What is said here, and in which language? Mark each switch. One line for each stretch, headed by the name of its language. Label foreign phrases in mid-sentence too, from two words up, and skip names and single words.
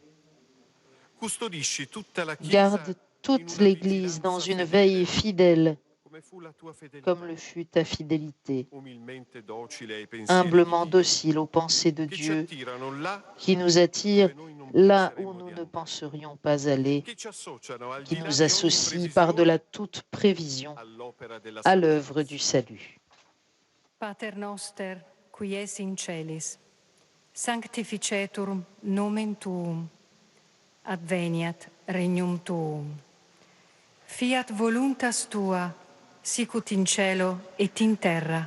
French: Garde toute l'Église dans une veille fidèle, comme le fut ta fidélité, humblement docile aux pensées de Dieu, qui nous attire là où nous ne penserions pas aller, qui nous associe par-delà toute prévision à l'œuvre du salut.
Latin: Pater noster, qui es in celis, sanctificetur nomen tuum, adveniat regnum tuum, fiat voluntas tua, sicut in cielo et in terra.